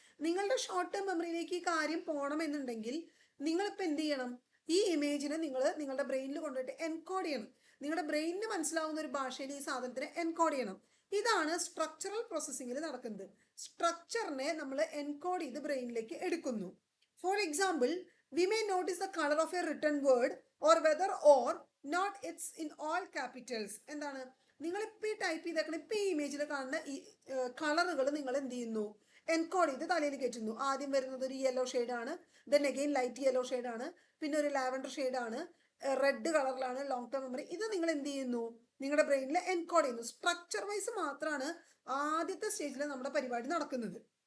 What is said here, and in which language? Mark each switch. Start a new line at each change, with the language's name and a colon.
Malayalam: നിങ്ങളുടെ short term മെമ്മറിയിലേക്ക് ഈ കാര്യം പോകണമെന്നുണ്ടെങ്കിൽ നിങ്ങളിപ്പോൾ എന്ത് ചെയ്യണം? ഈ ഇമേജിനെ നിങ്ങളുടെ ബ്രെയിനിൽ കൊണ്ടുപോയിട്ട് എൻകോഡ് ചെയ്യണം. നിങ്ങളുടെ ബ്രെയിനിന് മനസ്സിലാവുന്ന ഒരു ഭാഷയിൽ ഈ സാധനത്തിനെ എൻകോഡ് ചെയ്യണം. ഇതാണ് സ്ട്രക്ചറൽ പ്രോസസ്സിംഗിൽ നടക്കുന്നത്. സ്ട്രക്ചറിനെ നമ്മൾ എൻകോഡ് ചെയ്ത് ബ്രെയിനിലേക്ക് എടുക്കുന്നു. For example,
English: we may notice the color of a written word or whether or not it's in all capitals.
Malayalam: എന്താണ്? നിങ്ങളിപ്പോൾ ഈ ടൈപ്പ് ചെയ്തേക്കണം, ഇപ്പം ഈ ഇമേജിൽ കാണുന്ന ഈ കളറുകൾ നിങ്ങൾ എന്ത് ചെയ്യുന്നു? എൻകോഡ് ചെയ്ത് തലയിൽ കയറ്റുന്നു. ആദ്യം വരുന്നത് ഒരു യെല്ലോ ഷെയ്ഡാണ്,
English: then again
Malayalam: ലൈറ്റ് യെല്ലോ ഷെയ്ഡാണ്, പിന്നെ ഒരു ലാവൻഡർ ഷെയ്ഡാണ്, റെഡ് കളറിലാണ് ലോങ് ടേം മെമ്മറി. ഇത് നിങ്ങൾ എന്ത് ചെയ്യുന്നു? നിങ്ങളുടെ ബ്രെയിനിൽ എൻകോഡ് ചെയ്യുന്നു. സ്ട്രക്ചർ വൈസ് മാത്രമാണ് ആദ്യത്തെ സ്റ്റേജിൽ നമ്മുടെ പരിപാടി നടക്കുന്നത്.